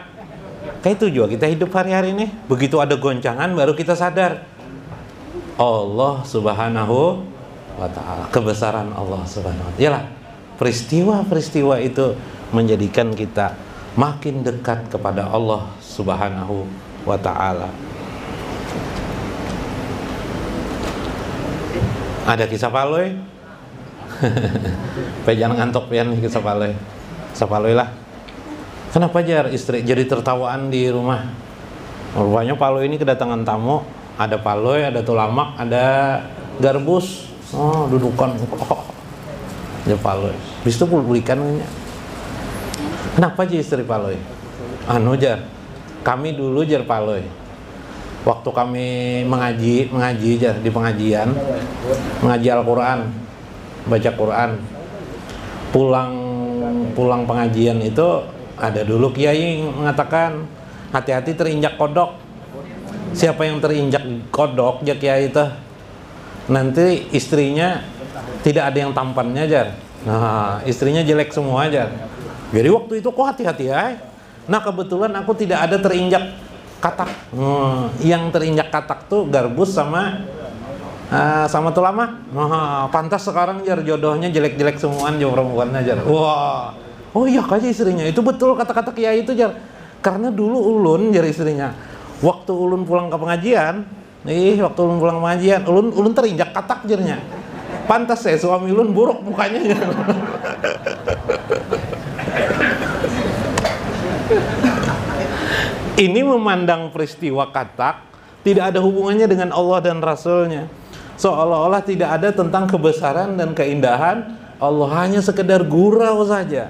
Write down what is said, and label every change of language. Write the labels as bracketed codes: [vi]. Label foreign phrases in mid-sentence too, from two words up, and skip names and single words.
[id] Kayak itu juga kita hidup hari-hari ini. Begitu ada goncangan baru kita sadar Allah [ar] سبحانه وتعالى, [id] kebesaran Allah [ar] سبحانه وتعالى. [id] Yalah, peristiwa-peristiwa itu menjadikan kita makin dekat kepada Allah [ar] سبحانه وتعالى. [id] Ada kisah Paloy. [bjn] Jangan ngantuk pian nih kisah Paloy. Sapaloy lah. Kenapa jar istri jadi tertawaan di rumah? [id] Rupanya Paloy ini kedatangan tamu. Ada Paloy, ada tulamak, ada garbus. [bjn] Oh, dudukan. Ya Paloy. Bis itu publikannya. Kenapa aja istri Paloy? Anu jar. Kami dulu jar Paloy. Waktu kami mengaji jar di pengajian, mengaji Al-Quran, baca Quran. [id] Pulang pengajian itu ada dulu kiai mengatakan hati-hati terinjak kodok. Siapa yang terinjak kodok ya kiai itu nanti istrinya tidak ada yang tampannya jar. Nah, istrinya jelek semua jar. Jadi waktu itu kok hati-hati ya. Nah, kebetulan aku tidak ada terinjak katak. Yang terinjak katak tuh garbus sama tulamak. [bjn] Pantas sekarang jar jodohnya jelek-jelek semuaan jauh perempuannya jar. Wah. Oh iya kaji istrinya. Itu betul kata-kata kiai itu jar. Karena dulu ulun jar istrinya. Waktu ulun pulang ke pengajian, ulun terinjak katak jarnya. Pantas suami ulun buruk mukanya jar. [id] Ini memandang peristiwa katak tidak ada hubungannya dengan Allah dan Rasulnya. Seolah-olah tidak ada tentang kebesaran dan keindahan Allah, hanya sekedar gurau saja.